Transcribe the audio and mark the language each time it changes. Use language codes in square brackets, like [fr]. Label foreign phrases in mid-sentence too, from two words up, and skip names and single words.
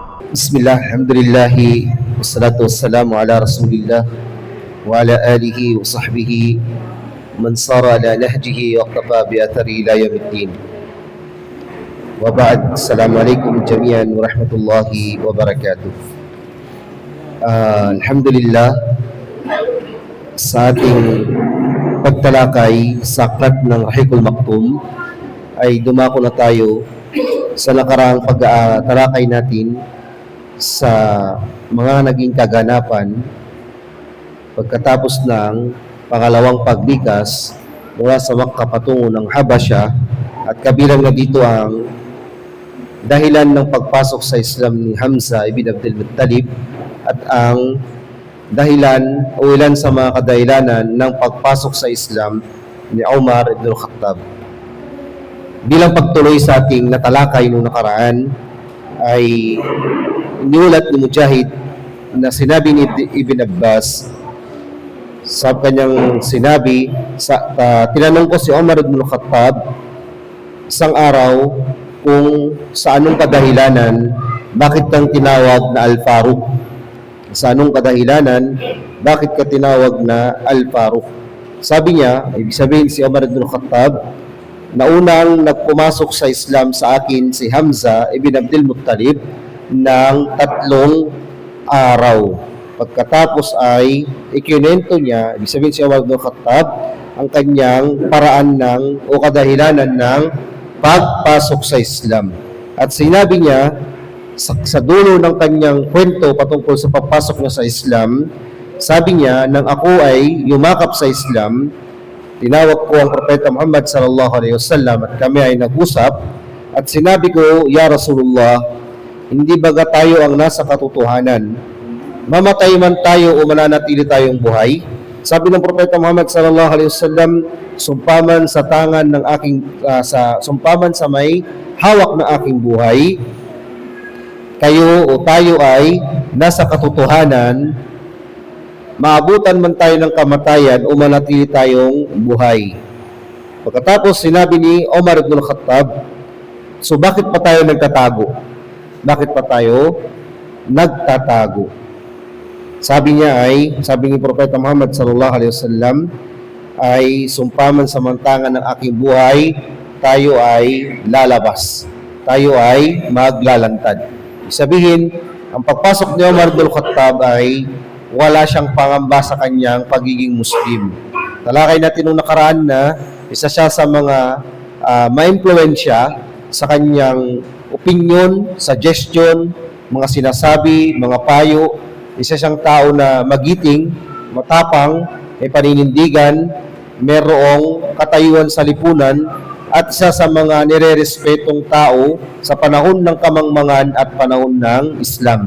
[ar] بسم الله، الحمد لله، والصلاة والسلام على رسول الله وعلى آله وصحبه من سار على نهجه واقتفى بأثره إلى يوم الدين. وبعد، السلام عليكم جميعا ورحمة الله وبركاته. Alhamdulillah, [tl] sa ating pagtalakay sa aklat ng Rahiqul Maktum ay dumako na tayo sa nakaraang pag-talakay natin sa mga naging kaganapan pagkatapos ng pangalawang paglikas mula sa Makkah patungo ng Habasha, at kabilang na dito ang dahilan ng pagpasok sa Islam ni Hamza ibn Abdul Muttalib at ang dahilan o ilan sa mga kadahilanan ng pagpasok sa Islam ni Umar ibn al-Khattab. Bilang pagtuloy sa ating natalakay noong nakaraan ay iniulat ni Mujahid na sinabi ni Ibn Abbas sa kanyang sinabi, tinanong ko si Umar ibn al-Khattab isang araw kung sa anong kadahilanan bakit kang tinawag na Al-Faruq. Sa anong kadahilanan bakit ka tinawag na Al-Faruq? Sabi niya, ibig sabihin si Umar ibn al-Khattab, na unang nagpumasok sa Islam sa akin si Hamza ibn Abdul Muttalib ng 3 araw. Pagkatapos ay ikinento niya, ibig sabihin si Umar ibn al-Khattab, ang kanyang paraan o kadahilanan ng pagpasok sa Islam. At sinabi niya sa dulo ng kanyang kwento patungkol sa pagpasok niya sa Islam, sabi niya, nang ako ay yumakap sa Islam, tinawag ko ang Propeta Muhammad [ar] صلى الله عليه وسلم [tl] at kami ay nag-usap at sinabi ko, [ar] يا رسول الله, [tl] hindi baga tayo ang nasa katotohanan? Mamatay man tayo o mananatili tayong buhay? Sabi ng Propeta Muhammad [ar] صلى الله عليه وسلم, [tl] sumpaman sa tangan ng aking sumpaman sa may hawak na aking buhay, kayo o tayo ay nasa katotohanan, maabutan man tayo ng kamatayan o manatili tayong buhay. Pagkatapos sinabi ni Umar ibn al-Khattab, so bakit pa tayo nagtatago? Bakit pa tayo nagtatago? Sabi ni Propeta Muhammad [ar] صلى الله عليه وسلم [tl] ay sumpaman sa mantangan ng aking buhay, tayo ay lalabas. Tayo ay maglalantad. Sabihin, ang pagpasok ni Umar ibn al-Khattab ay wala siyang pangamba sa kanyang pagiging Muslim. Talakay natin nung nakaraan na isa siya sa mga ma-impluwensya sa kanyang opinion, suggestion, mga sinasabi, mga payo. Isa siyang tao na magiting, matapang, may paninindigan, merong katayuan sa lipunan, at isa sa mga nire-respetong tao sa panahon ng kamangmangan at panahon ng Islam.